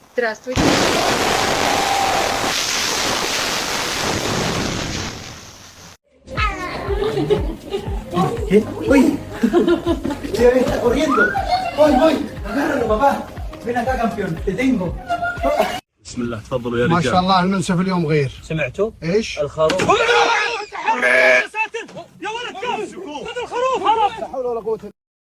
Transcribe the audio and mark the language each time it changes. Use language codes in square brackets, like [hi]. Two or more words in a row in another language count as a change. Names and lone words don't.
[ru] Здравствуйте. [es] ¿Qué? ¡Uy! Está corriendo. Voy. Agárralo, papá. Ven acá, campeón. Te tengo. [ar] بسم الله تفضلوا يا رجال. ما شاء الله المنسف اليوم غير. سمعتوا؟ ايش؟ الخروف. يا ولد خذ الخروف. لا حول ولا قوة